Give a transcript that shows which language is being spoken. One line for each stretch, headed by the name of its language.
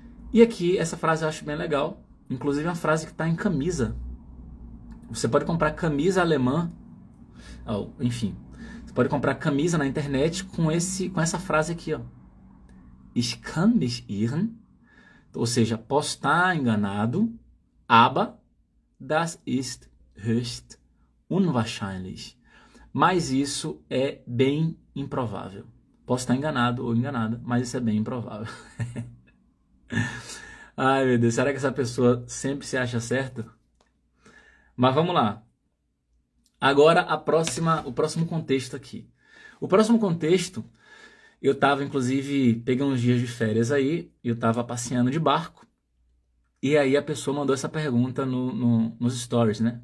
Portuguese: E aqui, essa frase eu acho bem legal. Inclusive, é uma frase que está em camisa. Você pode comprar camisa alemã. Enfim, você pode comprar camisa na internet com essa frase aqui, ó.
German: Ich kann mich irren.
Portuguese: Ou seja, posso estar enganado.
German: Aber das ist höchst unwahrscheinlich.
Portuguese: Mas isso é bem improvável. Posso estar enganado ou enganada, mas isso é bem improvável. Ai, meu Deus, será que essa pessoa sempre se acha certa? Mas vamos lá. Agora, o próximo contexto aqui. O próximo contexto, eu estava, inclusive, peguei uns dias de férias aí, eu estava passeando de barco, e aí a pessoa mandou essa pergunta nos stories, né?